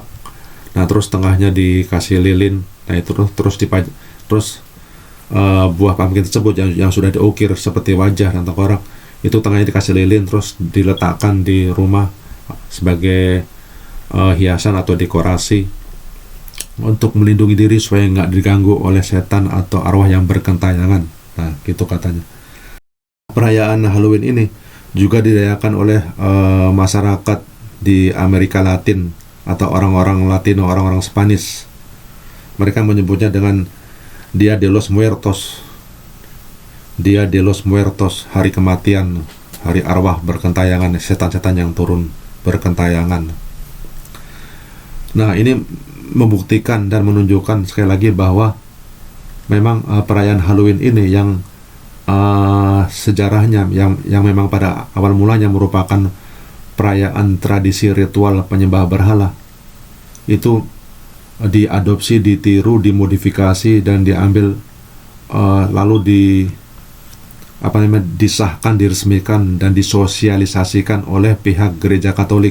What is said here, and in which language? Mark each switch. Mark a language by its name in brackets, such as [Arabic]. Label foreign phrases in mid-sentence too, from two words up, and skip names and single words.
[Indonesian] Nah, terus tengahnya dikasih lilin. Nah, itu terus buah pumpkin tersebut yang sudah diukir seperti wajah dan tengkorak, itu tengahnya dikasih lilin, terus diletakkan di rumah sebagai hiasan atau dekorasi untuk melindungi diri supaya nggak diganggu oleh setan atau arwah yang berkentayangan. Nah, gitu katanya. Perayaan Halloween ini juga dirayakan oleh masyarakat di Amerika Latin atau orang-orang Latino, orang-orang Spanish. Mereka menyebutnya dengan Dia de los Muertos. Dia de los Muertos, hari kematian, hari arwah berkentayangan, setan-setan yang turun berkentayangan. Nah, ini membuktikan dan menunjukkan sekali lagi bahwa memang perayaan Halloween ini yang sejarahnya yang memang pada awal mulanya merupakan perayaan tradisi ritual penyembah berhala, itu diadopsi, ditiru, dimodifikasi dan diambil lalu disahkan, diresmikan dan disosialisasikan oleh pihak gereja Katolik.